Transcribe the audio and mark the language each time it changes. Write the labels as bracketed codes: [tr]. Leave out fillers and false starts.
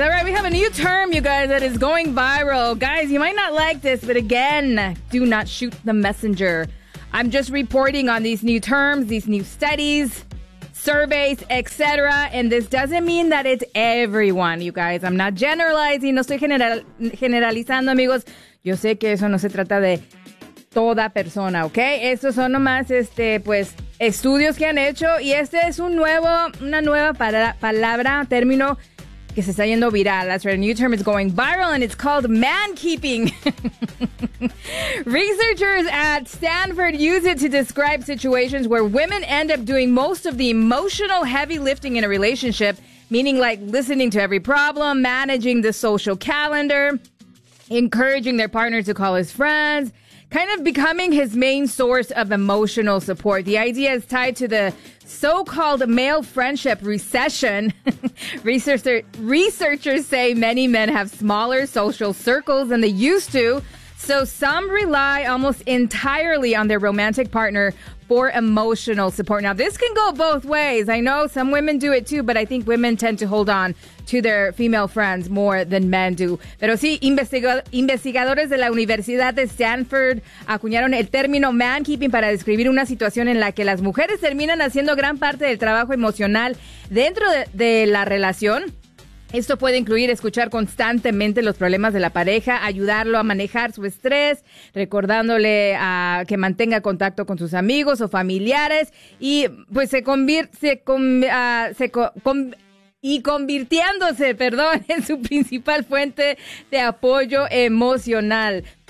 [en] All right, we have a new term, you guys, that is going viral. Guys, you might not like this, but again, do not shoot the messenger. I'm just reporting on these new terms, these new studies, surveys, etc. And this doesn't mean that it's everyone, you guys. I'm not generalizing. [es] No estoy generalizando, amigos. Yo sé que eso no se trata de toda persona, ¿ok? Estos son nomás, pues, estudios que han hecho. Y este es un nuevo, una nueva palabra, término que se está yendo viral. [en] That's right, a new term is going viral, and it's called man-keeping. Researchers at Stanford use it to describe situations where women end up doing most of the emotional heavy lifting in a relationship, meaning like listening to every problem, managing the social calendar, encouraging their partner to call his friends, kind of becoming his main source of emotional support. The idea is tied to the so-called male friendship recession. Researchers say many men have smaller social circles than they used to, so some rely almost entirely on their romantic partner for emotional support. Now, this can go both ways. I know some women do it too, but I think women tend to hold on to their female friends more than men do. [es] Pero sí, investigadores de la Universidad de Stanford acuñaron el término man-keeping para describir una situación en la que las mujeres terminan haciendo gran parte del trabajo emocional dentro de la relación. Esto puede incluir escuchar constantemente los problemas de la pareja, ayudarlo a manejar su estrés, recordándole a que mantenga contacto con sus amigos o familiares, y pues convirtiéndose en su principal fuente de apoyo emocional.